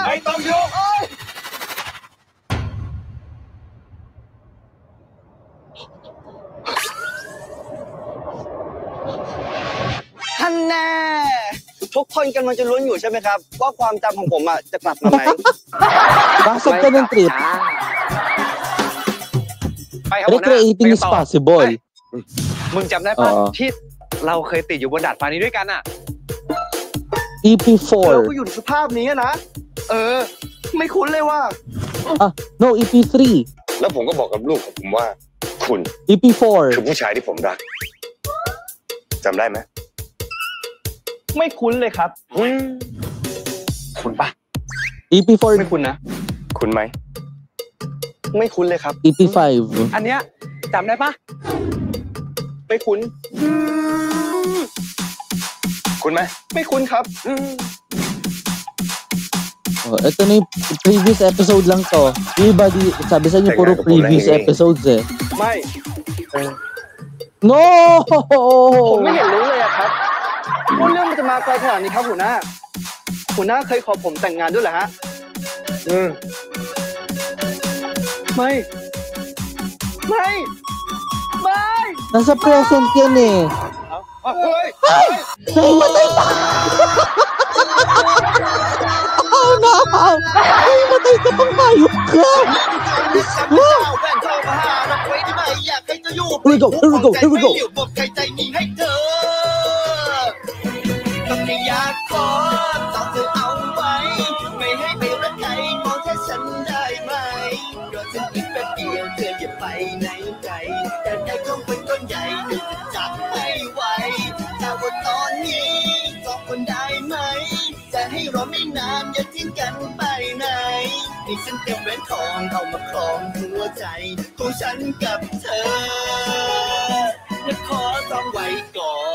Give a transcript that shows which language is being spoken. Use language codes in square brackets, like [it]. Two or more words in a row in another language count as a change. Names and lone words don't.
[th] ไม่ต้องยุ่ง ท่านแน่ ทุกคนกำลังจะลุ้นอยู่ใช่ไหมครับ ว่าความจำของผมจะกลับมาไหม [tl] Pasok ka ng trip. [th] ไปครับหัวหน้า [en] Recreating [th] ไป [en] is [th] ต่อ [en] possible. [th] มึงจำได้ปะ อ๋อ ที่เราเคยติดอยู่บนดาดฟ้านี้ด้วยกันอ่ะ เรา [tl] EP4. [th] ก็อยู่ในสภาพนี้นะ ไม่คุ้นเลยว่า [en] No, EP3. [th] แล้วผมก็บอกกับลูกของผมว่า คุณ [tl] EP4. [th] คือผู้ชายที่ผมรักจำได้ไหม ไม่คุ้นเลยครับ คุณปะ [tl] EP4. [th] ไม่คุ้นนะ คุณไหม ไม่คุ้นเลยครับ [tl] EP5. [th] อันเนี้ยจำได้ปะ ไม่คุ้น คุณไหม ไม่คุ้นครับ [tl] Oh, ito na yung [en] previous episode [tl] lang to. Everybody, sabi sa inyo, puro [en] previous episodes [tl] eh. [th] ไม่ [en] No! [th] ผมไม่เห็นรู้เลยอะครับว่าเรื่องมันจะมาไกลขนาดนี้ครับหัวหน้า หัวหน้าเคยขอผมแต่งงานด้วยเหรอฮะ ไม่ ไม่ ไม่ [tl] Nasa present yan eh. [th] เฮ้ย [tl] Nahimatay pa! [en] Oh no! [tl] Nahimatay ka pang hayop ka! [en] Here we go, here we go, here we go! [th] ต้องไม่อยากขอต้องเธอเอาไว้ ไม่ให้ไปรักใครมองแค่ฉันได้ไหมรอ ฉันอีกแป๊บเดียวเธออย่าไปไหนไกลแต่ใจของคนก้อนใหญ่เธอจะจับให้ไวแต่ว่าตอนนี้บอกคนได้ไหม จะให้รอไม่นานอย่าทิ้งกันไปไหนให้ฉันเตรียมแหวนทองเอามาครองหัวใจของฉันกับเธอและขอต้องไว้ก่อน